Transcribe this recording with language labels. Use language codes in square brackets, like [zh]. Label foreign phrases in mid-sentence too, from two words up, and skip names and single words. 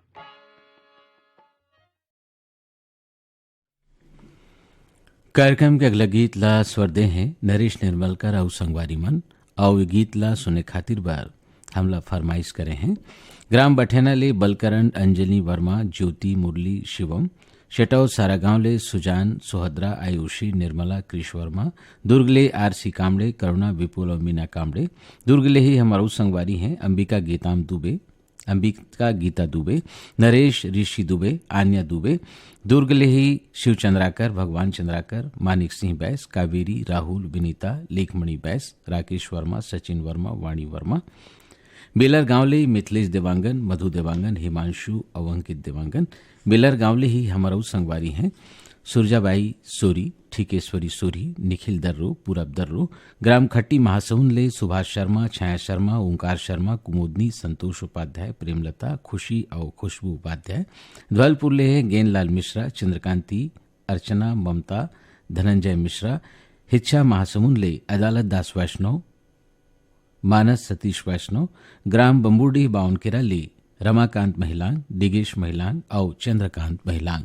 [hne] कार्यक्रम के अगला गीत ला स्वर दे हैं नरेश निर्मलकर और संगवारी मन। और ये गीत ला सुने खातिर बार हमला फरमाइश करे हैं ग्राम बठेना ले बलकरण अंजलि वर्मा ज्योति मुरली शिवम शेटौ सारागांव ले सुजान सुहद्रा आयुषी निर्मला कृष वर्मा दुर्ग ले आरसी कामड़े करुणा विपुल और मीना कामड़े। दुर्ग ले ही हमारो संगवारी हैं अंबिका गीता दुबे नरेश ऋषि दुबे आन्या दुबे। दुर्ग ले ही शिव चंद्राकर भगवान चंद्राकर मानिक सिंह बैस कावेरी राहुल विनीता लेखमणि बैस राकेश वर्मा सचिन वर्मा वाणी वर्मा। बेलर गांव ले मिथिलेश देवांगन मधु देवांगन हिमांशु अवंकित देवांगन। बेलर गांव ले ही हमारा संगवारी हैं सुरजाबाई सोरी ठीकेश्वरी सोरी निखिल दर्रो पूरब दर्रो। ग्राम खट्टी महासमुंद ले सुभाष शर्मा छाया शर्मा ओंकार शर्मा कुमोदनी संतोष उपाध्याय प्रेमलता खुशी और खुशबू उपाध्याय। धवलपुर ले है गेंदलाल मिश्रा चंद्रकांति अर्चना ममता धनंजय मिश्रा। हिच्छा महासमुंद ले अदालत दास वैष्णव मानस सतीश वैष्णव। ग्राम बम्बूडी बावनकेरा ले रमाकांत महिलांग डिगेश महिलांग और चंद्रकांत महिलांग।